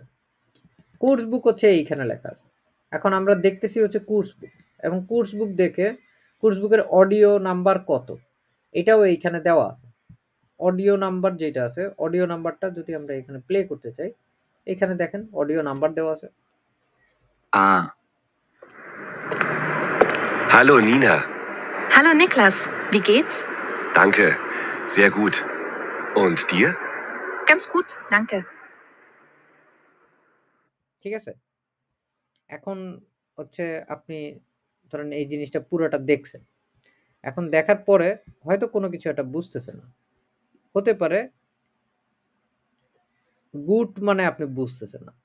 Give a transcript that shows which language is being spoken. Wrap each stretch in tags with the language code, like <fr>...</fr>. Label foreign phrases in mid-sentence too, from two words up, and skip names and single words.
<en>course book</en> <bn>হচ্ছে এইখানে লেখা আছে। এখন আমরা দেখতেছি হচ্ছে</bn> <en>course book,</en> <bn>এবং</bn> <en>course book</en> <bn>দেখে</bn> <en>course book audio number</en> <bn>কত এটাও এইখানে দেওয়া আছে।</bn> <en>audio number</en> <bn>যেটা আছে,</bn> <en>audio number</en> <bn>যদি আমরা এখানে প্লে করতে চাই, এখানে দেখেন</bn> <en>audio number</en> <bn>দেওয়া আছে।</bn> <de>A. Hallo Nina. Hallo Niklas, wie geht's? Danke. Sehr gut. Und dir? Ganz gut, danke.</de> <bn>ঠিক আছে? এখন হচ্ছে আপনি ধরেন এই জিনিসটা পুরোটা দেখছেন। এখন দেখার পরে হয়তো কোনো কিছু একটা বুঝতেছেন না। হতে পারে গুড মানে আপনি বুঝতেছেন না।</bn>